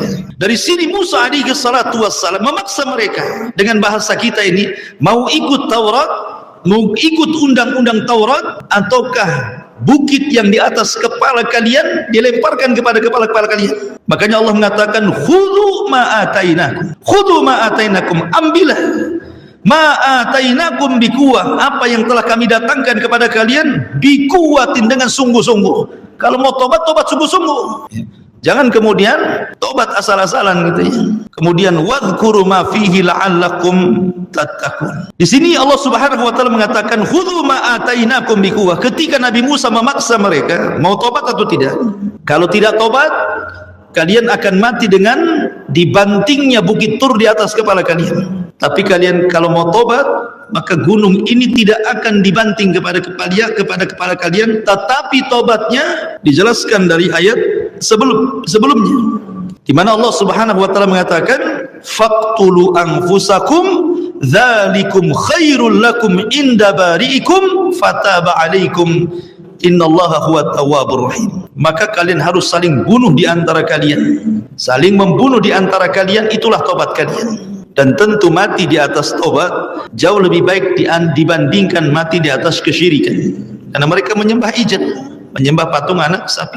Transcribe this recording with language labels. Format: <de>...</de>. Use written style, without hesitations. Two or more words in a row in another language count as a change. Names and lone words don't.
<id>Dari sini Musa</id> <ar>عليه الصلاة والسلام</ar> <id>memaksa mereka dengan bahasa kita ini mau ikut Taurat, mau ikut undang-undang Taurat, ataukah bukit yang di atas kepala kalian dilemparkan kepada kepala-kepala kalian. Makanya Allah mengatakan</id> <ar>خذوا ما آتيناكم,</ar> <id>ambillah</id> <ar>ما آتيناكم بقوة,</ar> <id>apa yang telah kami datangkan kepada kalian bikuwatin, dengan sungguh-sungguh. Kalau mau tobat, tobat sungguh-sungguh. Jangan kemudian tobat asal-asalan gitu ya.</id> <ar>Kemudian واذكروا ما فيه لعلكم تتقون.</ar> <id>Di sini</id> <ar>الله سبحانه وتعالى</ar> <id>mengatakan</id> <ar>خذوا ما آتيناكم بقوة.</ar> <id>Ketika Nabi Musa memaksa mereka mau tobat atau tidak. Kalau tidak tobat, kalian akan mati dengan dibantingnya bukit Tur di atas kepala kalian. Tapi kalian kalau mau tobat, maka gunung ini tidak akan dibanting kepada kepala kalian, tetapi tobatnya dijelaskan dari ayat sebelumnya, di mana</id> <ar>الله سبحانه وتعالى</ar> <id>mengatakan</id> <ar>فاقتلوا أنفسكم ذلكم خير لكم عند بارئكم فتاب عليكم إن الله هو التواب الرحيم.</ar> <id>Maka kalian harus saling bunuh di antara kalian, saling membunuh di antara kalian, itulah tobat kalian. Dan tentu mati di atas tobat jauh lebih baik dibandingkan mati di atas kesyirikan, karena mereka menyembah ijad, menyembah patung anak sapi.</id>